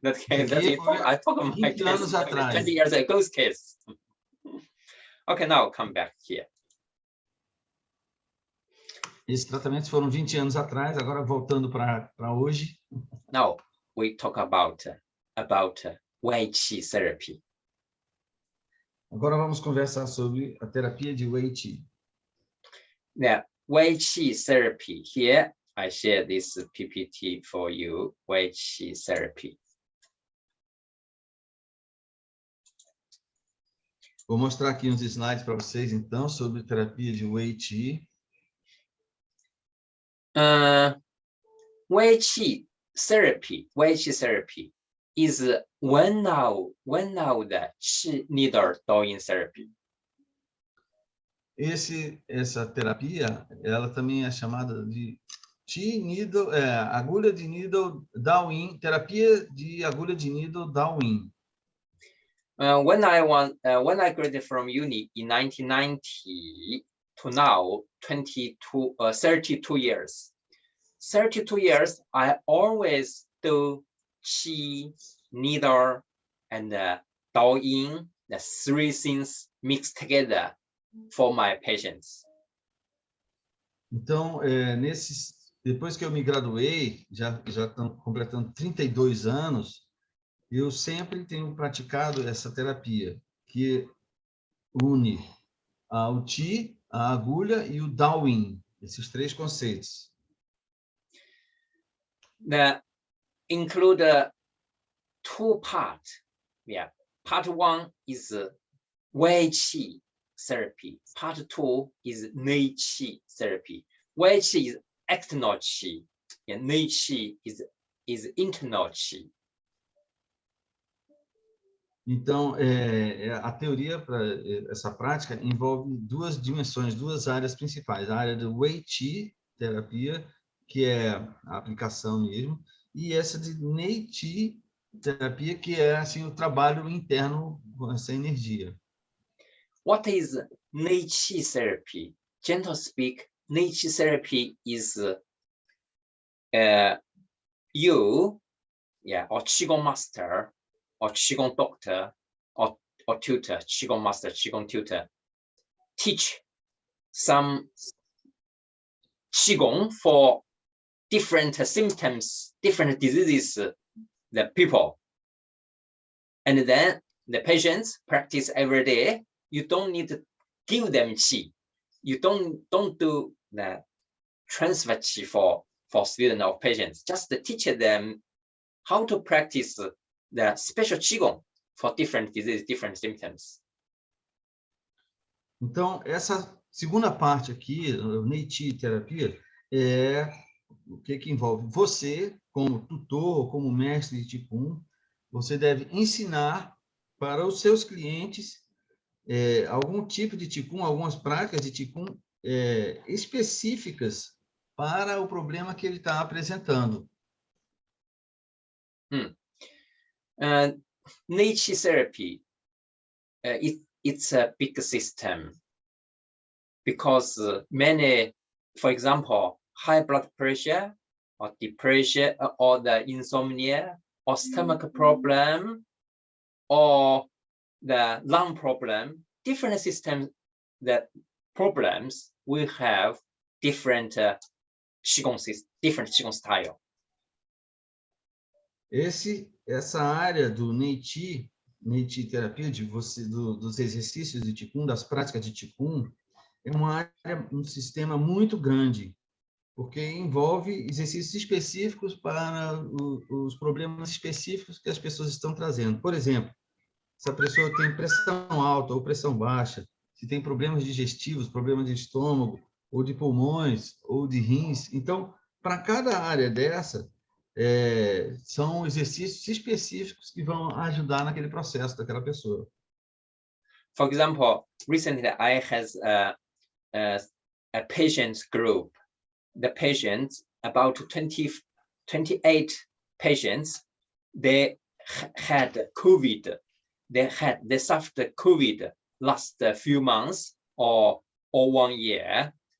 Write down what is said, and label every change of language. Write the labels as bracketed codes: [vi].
[en] I talk about my case, 20 years ago's case. Okay, now come back here. [pt] Esses tratamentos foram 20 anos atrás, agora voltando para hoje. [en] Now we talk about Wei Qi therapy. [pt] Agora vamos conversar sobre a terapia de Wei Qi. [en] Now, Wei Qi therapy. Here, I share this PPT for you, Wei Qi therapy. Vou mostrar aqui uns slides para vocês, então, sobre terapia de Wei Qi. Wei Qi therapy is one of the Qi needle Daoyin therapy. [pt] Essa terapia, ela também é chamada de Qi needle, agulha de needle Daoyin, terapia de agulha de needle Daoyin. [en] When I graduated from uni in 1990 to now, 32 years. 32 years, I always do Qi, needle, and Daoyin, the 3 things mixed together for my patients. [pt] Então, nesses depois que eu me graduei, já estão completando 32 anos, eu sempre tenho praticado essa terapia, que une o Qi, a agulha e o Daoyin, esses três conceitos. [en] That include two parts. Yeah, part one is Wei Qi therapy. Part two is Nei Qi therapy. Wei Qi is external Qi, and Nei Qi is internal Qi. [pt] Então, a teoria para essa prática envolve duas dimensões, duas áreas principais. A área do Wei Qi, terapia, que é a aplicação mesmo, e essa de Nei Qi, terapia, que é assim, o trabalho interno com essa energia. [en] What is Nei Qi therapy? Gentle speak, Nei Qi therapy is you, or Qigong master, or Qigong doctor, or tutor, Qigong master, Qigong tutor, teach some Qigong for different symptoms, different diseases, the people. And then the patients practice every day. You don't need to give them Qi. You don't do the transfer Qi for student or patients. Just teach them how to practice the special Qigong for different diseases, different symptoms. [pt] Então, essa segunda parte aqui, o Nei Qi terapia, é o que envolve você, como tutor, como mestre de Qigong, você deve ensinar para os seus clientes algum tipo de Qigong, algumas práticas de Qigong específicas para o problema que ele está apresentando. [en] Nei Qi therapy, it's a big system because many, for example, high blood pressure or depression or the insomnia or stomach problem or the lung problem, different systems, that problems will have different Qigong style. [pt] Essa área do Nei Qi terapia, dos exercícios de Qigong, das práticas de Qigong, é uma área, um sistema muito grande, porque envolve exercícios específicos para os problemas específicos que as pessoas estão trazendo. Por exemplo, se a pessoa tem pressão alta ou pressão baixa, se tem problemas digestivos, problemas de estômago, ou de pulmões, ou de rins. Então, para cada área dessa, são exercícios específicos que vão ajudar naquele processo daquela pessoa. [en] For example, recently I had a patient group. The patients, about 28 patients, they had COVID. They suffered COVID last few months or 1 year.